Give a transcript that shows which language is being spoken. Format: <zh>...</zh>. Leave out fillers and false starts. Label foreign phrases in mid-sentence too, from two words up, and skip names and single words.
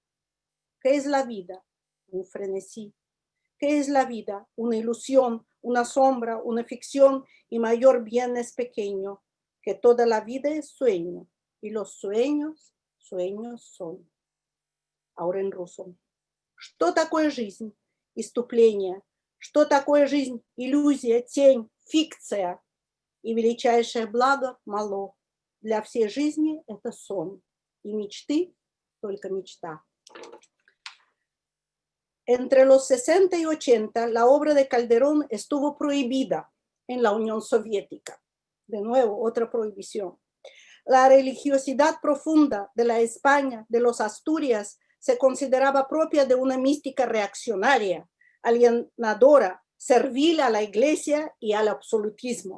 <es>¿Qué es la vida? Un frenesí. ¿Qué es la vida? Una ilusión, una sombra, una ficción, y mayor bien es pequeño, que toda la vida es sueño, y los sueños, sueños son. Ahora en ruso.</es> <ru>Что такое жизнь? Иступление. Что такое жизнь? Иллюзия, тень, фикция. И величайшее благо мало. Для всей жизни это сон. И мечты только мечта.</ru> <es>Entre los 60 y 80, la obra de Calderón estuvo prohibida en la Unión Soviética. De nuevo, otra prohibición. La religiosidad profunda de la España, de los Asturias, se consideraba propia de una mística reaccionaria, alienadora, servil a la Iglesia y al absolutismo.</es>